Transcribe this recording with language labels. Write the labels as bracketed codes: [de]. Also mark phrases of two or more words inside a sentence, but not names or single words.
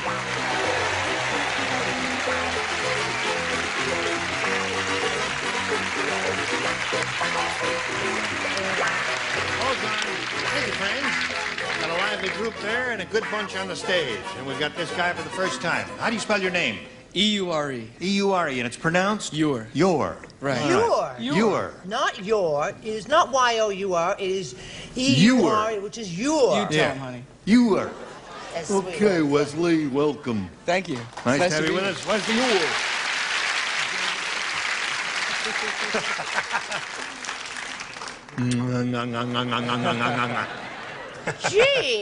[en] Hold on. Thank you, friends. Got a lively group there and a good bunch on the stage. And we've got this guy for the first time. How do you spell your name? E-U-R-E. E-U-R-E, and it's pronounced? Your. Your. Right. Your. Your. Not your. It is not Y-O-U-R. It is E-U-R, which is your. You tell him, honey. Your. That's sweet. Okay, Wesley, welcome. Thank you. Nice to have be you with here. us. Wesley Your. Gee.